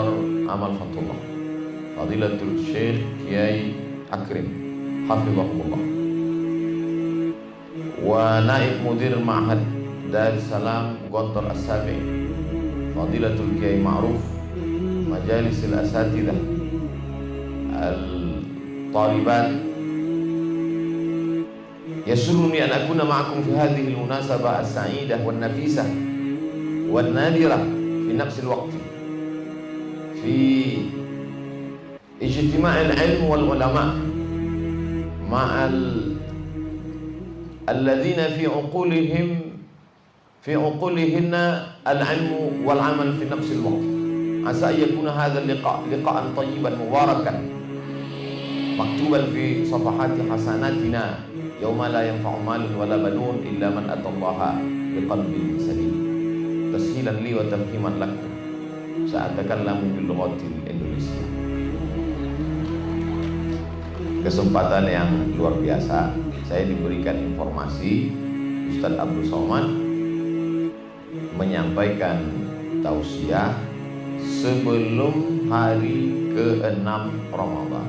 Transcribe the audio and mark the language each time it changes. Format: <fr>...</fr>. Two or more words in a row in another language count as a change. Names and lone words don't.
<ar>أمل فتح الله، فضيلة الشيخ كياي أكرم حفظه الله، ونائب مدير معهد دار السلام كونتور السابع، فضيلة كياي معروف مجالس الأساتذة الطالبات. يسرني أن أكون معكم في هذه المناسبة السعيدة والنفيسة والنادرة في نفس الوقت في اجتماع العلم والعلماء مع الذين في عقولهن العلم والعمل في نفس الوقت. عسى أن يكون هذا اللقاء لقاء طيبا مباركا مكتوبا في صفحات حسناتنا يوم لا ينفع مال ولا بنون إلا من أتى الله بقلب سليم. تسهيلا لي وتفهيما لكم سأتكلم باللغة الإندونيسية.</ar> <id>Kesempatan yang luar biasa, saya diberikan informasi Ustaz Abdul Somad menyampaikan tausiah sebelum hari ke-6 Ramadan.</id>